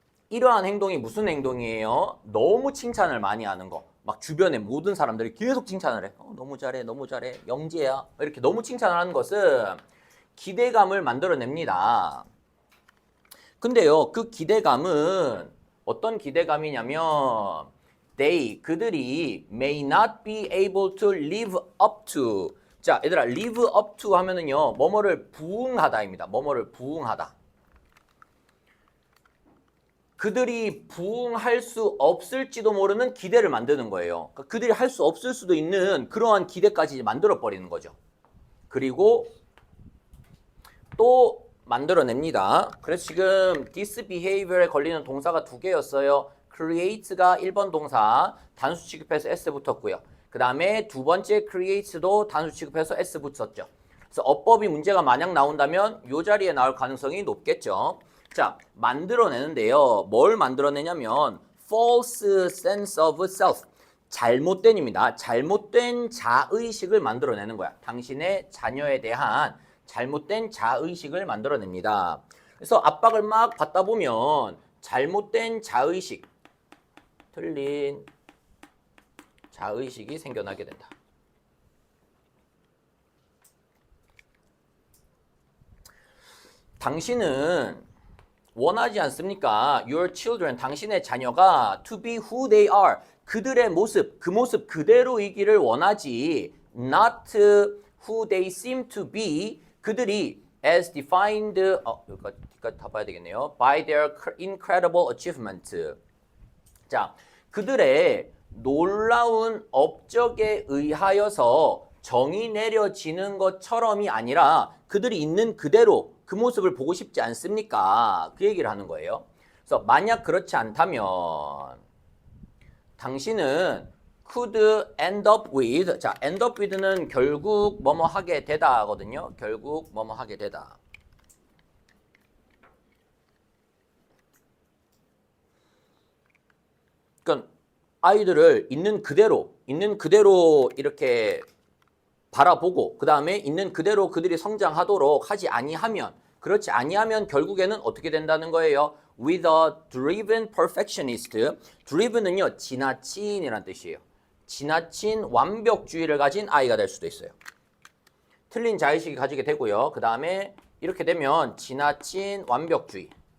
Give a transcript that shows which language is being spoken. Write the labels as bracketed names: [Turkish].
[Korean] 이러한 행동이 무슨 행동이에요? 너무 칭찬을 많이 하는 거. 막 주변에 모든 사람들이 계속 칭찬을 해. 너무 잘해, 너무 잘해, 영재야. 이렇게 너무 칭찬을 하는 것은 기대감을 만들어냅니다. 근데요, 그 기대감은 어떤 기대감이냐면 그들이 [English] may not be able to live up to. [Korean] 자, 얘들아, live up to 하면은요, 뭐뭐를 부응하다입니다. 뭐뭐를 부응하다. 그들이 부응할 수 없을지도 모르는 기대를 만드는 거예요. 그러니까 그들이 할 수 없을 수도 있는 그러한 기대까지 만들어버리는 거죠. 그리고 또 만들어냅니다. 그래서 지금 this behavior에 걸리는 동사가 두 개였어요. create가 1번 동사 단수 취급해서 s 붙었고요. 그 다음에 두 번째 creates도 단수 취급해서 s 붙었죠. 그래서 어법이 문제가 만약 나온다면 이 자리에 나올 가능성이 높겠죠. 자, 만들어내는데요. 뭘 만들어내냐면 [English] false sense of self. [Korean] 잘못된입니다. 잘못된 자의식을 만들어내는 거야. 당신의 자녀에 대한 잘못된 자의식을 만들어냅니다. 그래서 압박을 막 받다 보면 잘못된 자의식, 틀린 자의식이 생겨나게 된다. 당신은 원하지 않습니까? [English] Your children, [Korean] 당신의 자녀가 [English] to be who they are, [Korean] 그들의 모습, 그 모습 그대로이기를 원하지 [English] not who they seem to be, [Korean] 그들이 [English] as defined, [Korean] 여기까지 다 봐야 되겠네요. [English] by their incredible achievement. [Korean] 자, 그들의 놀라운 업적에 의하여서 정의 내려지는 것처럼이 아니라 그들이 있는 그대로 그 모습을 보고 싶지 않습니까? 그 얘기를 하는 거예요. 그래서 만약 그렇지 않다면 당신은 [English] could end up with, [Korean] 자, end up with는 결국 뭐뭐 하게 되다 하거든요. 결국 뭐뭐 하게 되다. 그러니까 아이들을 있는 그대로 이렇게 바라보고 그 다음에 있는 그대로 그들이 성장하도록 하지 아니하면, 그렇지 아니하면 결국에는 어떻게 된다는 거예요? [English] With a driven perfectionist. [Korean] driven은요 지나친이란 뜻이에요. 지나친 완벽주의를 가진 아이가 될 수도 있어요. 틀린 자의식이 가지게 되고요. 그 다음에 이렇게 되면 지나친 완벽주의.